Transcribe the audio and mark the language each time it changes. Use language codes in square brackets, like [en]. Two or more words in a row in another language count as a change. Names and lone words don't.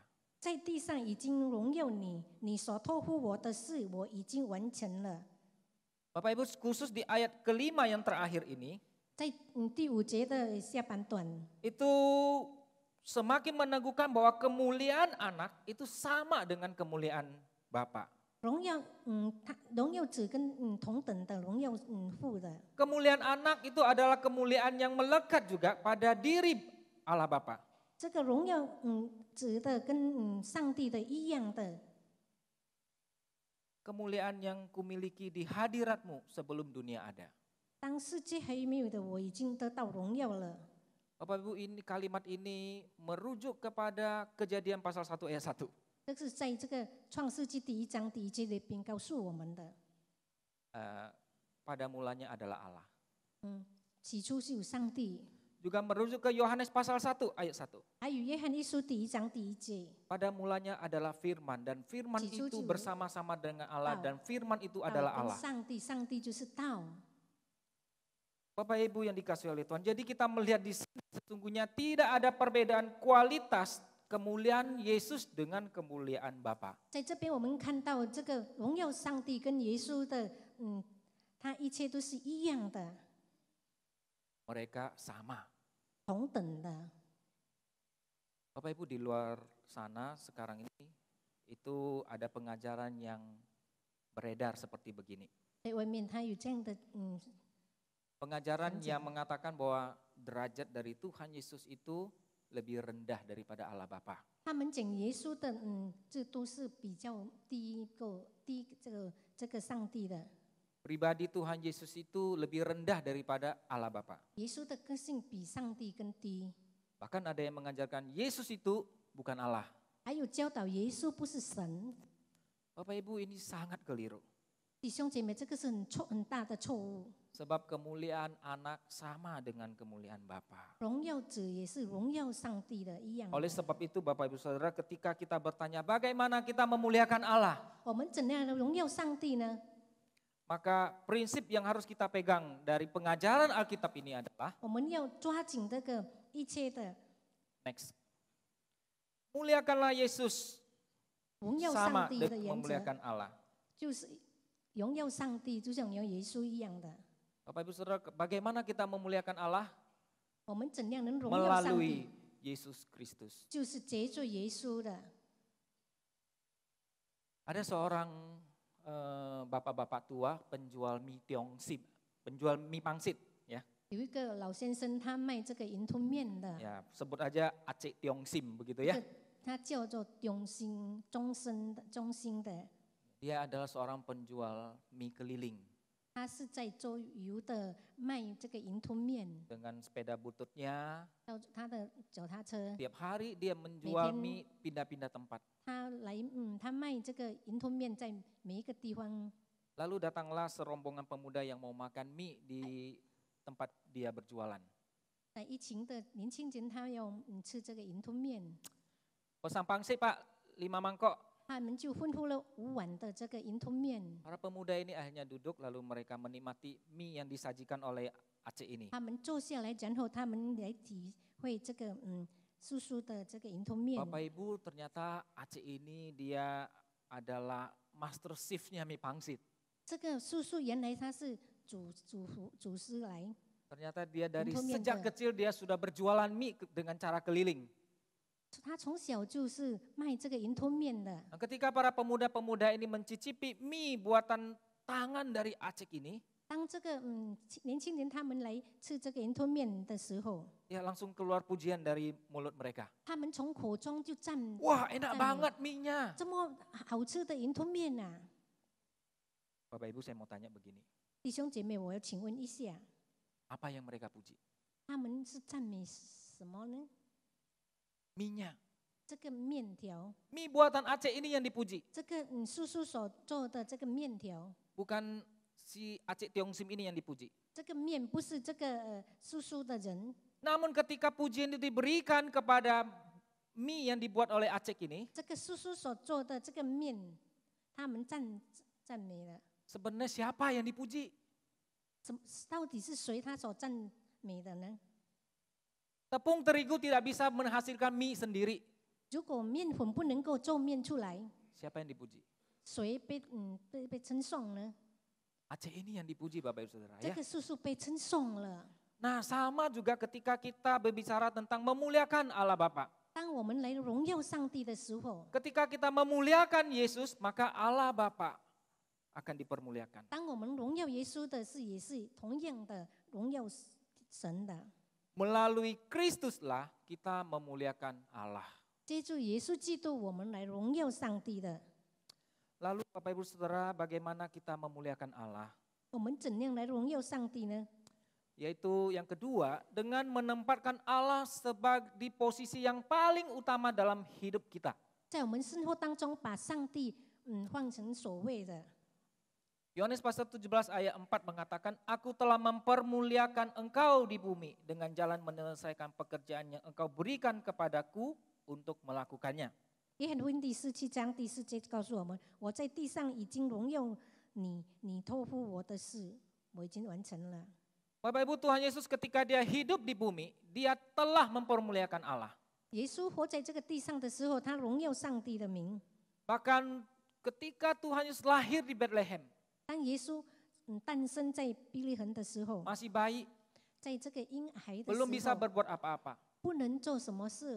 [zh] 在地上已经荣耀你，你所托付我的事，我已经完成了。 [id] Bapak Ibu, khusus di ayat kelima yang terakhir ini, [zh] 在第5节的下半段， [id] itu semakin meneguhkan bahwa kemuliaan anak itu sama dengan kemuliaan Bapa. [zh] 荣耀荣耀子跟同等的荣耀父的。 [id] Kemuliaan anak itu adalah kemuliaan yang melekat juga pada diri Allah Bapa. [zh] 这个荣耀子的跟上帝的一样的。 [id] Kemuliaan yang kumiliki di hadiratmu sebelum dunia ada. [zh] 当世界还没有的，我已经得到荣耀了。 [id] Bapak Ibu, ini kalimat ini merujuk kepada Kejadian pasal 1 ayat 1. [zh] 这是在这个创世纪第1章第1节里边告诉我们的。 [id] Pada mulanya adalah Allah. [zh] 起初是有上帝。 [id] Juga merujuk ke Yohanes pasal 1 ayat 1. [zh] 还有约翰一书第1章第1节。 [id] Pada mulanya adalah firman dan firman itu bersama-sama dengan Allah dan firman itu [zh] 道 [id] adalah [zh] 跟 [id] Allah. [zh] 上帝，上帝就是道。 [id] Bapak Ibu yang dikasihi oleh Tuhan, jadi kita melihat di sini sesungguhnya tidak ada perbedaan kualitas kemuliaan Yesus dengan kemuliaan Bapa. [zh] 在这边我们看到这个荣耀上帝跟耶稣的，他一切都是一样的。 [id] mereka sama. [zh] 同等的。 [id] Bapak Ibu, di luar sana sekarang ini itu ada pengajaran yang beredar seperti begini. [zh] 在外面他有这样的 [id] Pengajaran yang mengatakan bahwa derajat dari Tuhan Yesus itu lebih rendah daripada Allah Bapa. [zh] 他们讲耶稣的这都是比较低这个上帝的。 [id] Pribadi Tuhan Yesus itu lebih rendah daripada Allah Bapa. [zh] 耶稣的个性比上帝更低。 [id] Bahkan ada yang mengajarkan Yesus itu bukan Allah. [zh] 还有教导耶稣不是神。 [id] Bapak Ibu, ini sangat keliru. [zh] 弟兄姐妹，这个是很大的错误。 [id] Sebab kemuliaan anak sama dengan kemuliaan Bapa. [zh] 荣耀者也是荣耀上帝的一样的。 [id] Oleh sebab itu Bapak Ibu Saudara, ketika kita bertanya bagaimana kita memuliakan Allah, [zh] 我们怎样的荣耀上帝呢？ [id] maka prinsip yang harus kita pegang dari pengajaran Alkitab ini adalah [zh] 我们要抓紧这个一切的 [id] next. Muliakanlah Yesus [zh] 荣耀 [id] sama [zh] 上帝的 [id] dengan [zh] 原则， [id] memuliakan Allah. [zh] 就是荣耀上帝，就像荣耀耶稣一样的。 [id] Bapak Ibu Saudara, bagaimana kita memuliakan Allah? [zh] 我们怎样能荣耀上 [id] Melalui [zh] 帝？ [id] Yesus Kristus. [zh] 就是借助耶稣的。 [id] Ada seorang bapak-bapak tua penjual mie tiongsim, penjual mie pangsit, ya. [zh] 有一个老先生，他卖这个云吞面的， [id] Ya, sebut aja Aceh Tiongsim begitu ya. [zh] 他叫做中心的， [id] Dia adalah seorang penjual mie keliling [zh] 他是在周游的卖这个云吞面， [id] dengan sepeda bututnya. [zh] 到他的脚踏车， [id] Tiap hari dia menjual [zh] 每天 [id] mie pindah-pindah tempat. [zh] 他卖这个云吞面在每一个地方。 [id] Lalu datanglah serombongan pemuda yang mau makan mie di tempat dia berjualan. [zh] 在疫情的年轻人，他要吃这个云吞面， [id] Pesan pangsit Pak, 5 mangkok. [zh] 他们就吩咐了5碗的这个云吞面。 [id] Para pemuda ini akhirnya duduk lalu mereka menikmati mie yang disajikan oleh Aceh ini. [zh] 他们坐下来，然后他们来体会这个叔叔的这个云吞面。 [id] Bapak Ibu, ternyata Aceh ini dia adalah [en] master chef- [id] nya mie pangsit. [zh] 这个叔叔原来他是主师来， [id] Ternyata dia dari Untuk sejak miente. kecil dia sudah berjualan mie dengan cara keliling. [zh] 他从小就是卖这个云吞面的。 [id] Nah, ketika para pemuda-pemuda ini mencicipi mie buatan tangan dari Aceh ini, [zh] 当这个年轻人他们来吃这个云吞面的时候， [id] ya langsung keluar pujian dari mulut mereka. [zh] 他们从口中就赞 [id] Wah, enak [zh] 赞美。 [id] banget mie-nya. [zh] 这么好吃的云吞面呐、 [id] Bapak Ibu, saya mau tanya begini. [zh] 弟兄姐妹，我要请问一下， [id] Apa yang mereka puji? [zh] 他们是赞美什么呢？ [id] Mie-nya. [zh] 这个面条， [id] Mie buatan Aceh ini yang dipuji. [zh] 这个叔叔所做的这个面条， [id] Bukan si Aceh Tiongsim ini yang dipuji. [zh] 这个面不是这个叔叔的人， [id] Namun ketika pujian itu diberikan kepada mie yang dibuat oleh Aceh ini, [zh] 这个叔叔所做的这个面，他们赞美了。 [id] sebenarnya siapa yang dipuji? [zh] 到底是谁他所赞美的呢？ [id] Tepung terigu tidak bisa menghasilkan mie sendiri. [zh] 如果面粉不能够做面出来， [id] Siapa yang dipuji? [zh] 谁被称颂呢？ [id] Aceh ini yang dipuji Bapak Ibu Saudara [zh] 这 [id] ya. [zh] 个叔叔被称颂了。 [id] Nah, sama juga ketika kita berbicara tentang memuliakan Allah Bapa. [zh] 当我们来荣耀上帝的时候， [id] Ketika kita memuliakan Yesus, maka Allah Bapa akan dipermuliakan. [zh] 当我们荣耀耶稣的是，也是同样的荣耀神的。 [id] Melalui Kristuslah kita memuliakan Allah. [zh] 借助耶稣基督，我们来荣耀上帝的。 [id] Lalu Bapak Ibu Saudara, bagaimana kita memuliakan Allah? [zh] 我们怎样来荣耀上帝呢？ [id] Yaitu yang kedua, dengan menempatkan Allah di posisi yang paling utama dalam hidup kita. [zh] 在我们生活当中，把上帝换成首位的。 [id] Yohanes pasal 17 ayat 4 mengatakan, Aku telah mempermuliakan engkau di bumi dengan jalan menyelesaikan pekerjaan yang engkau berikan kepadaku untuk melakukannya. [zh] 约翰福音第17章第4节告诉我们：我在地上已经荣耀你，你托付我的事，我已经完成了。 [id] Bapak Ibu, Tuhan Yesus ketika dia hidup di bumi, dia telah mempermuliakan Allah. [zh] 耶稣活在这个地上的时候，他荣耀上帝的名。 [id] Bahkan ketika Tuhan Yesus lahir di Bethlehem, [zh] 当耶稣诞生在比利恒的时候， [id] masih bayi, [zh] 在这个婴孩的 [id] belum [zh] 时 [id] bisa [zh] 候， [id] berbuat apa-apa. [zh] 不能做什么事，